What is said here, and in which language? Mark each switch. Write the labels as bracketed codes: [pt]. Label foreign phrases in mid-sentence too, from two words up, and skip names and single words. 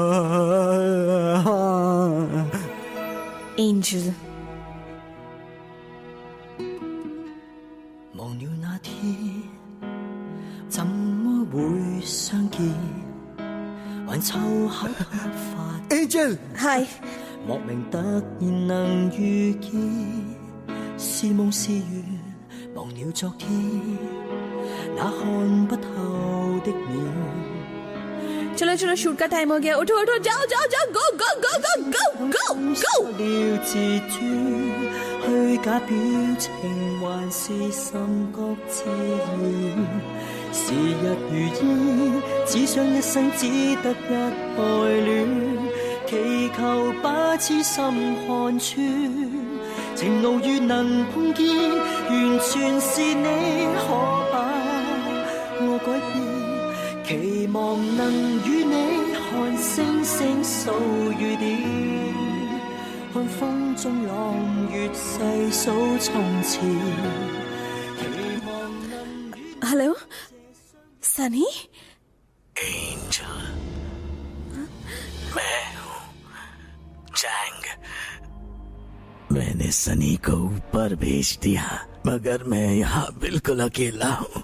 [hi] एंजल, [yue] 忘了那天怎麼會相見，還湊巧突發。 Angel， Hi，莫名突然能遇見，是夢是緣，忘了昨天那看不透的臉。 [hi] चलो चलो, शूट का टाइम हो गया। उठो उठो, जाओ जाओ जाओ, [en] go go go go go go go [hi] गो गो गो। [yue] 了自尊，虛假表情還是心覺自然。時日如煙，只想一生只得一愛戀，祈求把痴心看穿。情路如能碰見，完全是你，可把我改變。期望能與你看星星數雨點，看風中朗月細數從前。 [hi] हेलो सनी। एंजल, मैं हूँ चैंग। मैंने सनी को ऊपर भेज दिया, मगर मैं यहाँ बिल्कुल अकेला हूँ।